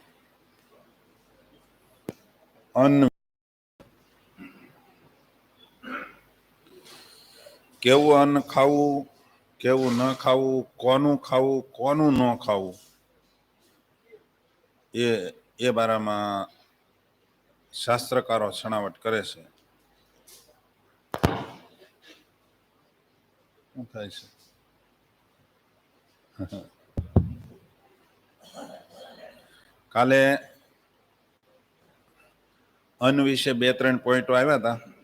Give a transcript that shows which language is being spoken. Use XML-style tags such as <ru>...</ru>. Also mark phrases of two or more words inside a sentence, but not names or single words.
<gu>અન્ન કેવું અન્ન ખાવું, કેવું ન ખાવું, કોનું ખાવું, કોનું ન ખાવું, એ બારામાં શાસ્ત્રકારો છણાવટ કરે છે। શું થાય છે? કાલે અન્ન વિશે 2-3 પોઈન્ટો આવ્યા હતા।</gu>